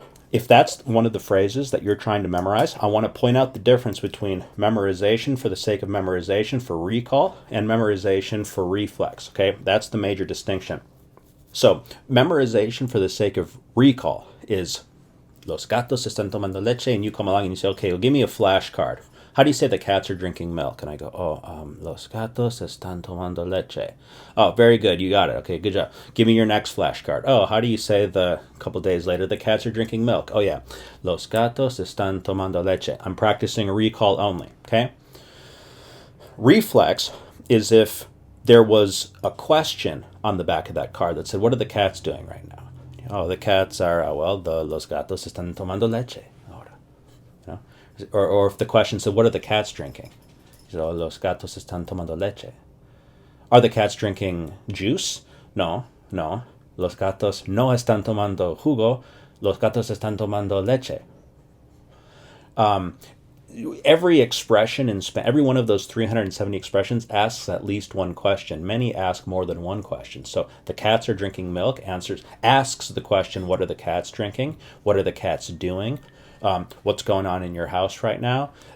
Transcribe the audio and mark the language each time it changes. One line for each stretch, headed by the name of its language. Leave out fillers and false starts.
English: If that's one of the phrases that you're trying to memorize, I want to point out the difference between memorization for the sake of memorization for recall and memorization for reflex, okay? That's the major distinction. So, memorization for the sake of recall is
Spanish: los gatos están tomando leche,
English: and you come along and you say, okay, well, give me a flashcard. How do you say the cats are drinking milk? And I go,
Spanish: los gatos están tomando leche.
English: Oh, very good. You got it. Okay, good job. Give me your next flashcard. Oh, how do you say the couple days later the cats are drinking milk? Oh, yeah.
Spanish: Los gatos están tomando leche.
English: I'm practicing a recall only, okay? Reflex is if there was a question on the back of that card that said, what are the cats doing right now? Oh, the cats are,
Spanish: los gatos están tomando leche.
English: Or if the question said, what are the cats drinking?
Spanish: So, los gatos están tomando leche.
English: Are the cats drinking juice? No.
Spanish: Los gatos no están tomando jugo. Los gatos están tomando leche.
English: Every expression in every one of those 370 expressions asks at least one question. Many ask more than one question. So the cats are drinking milk asks the question, what are the cats drinking? What are the cats doing? What's going on in your house right now?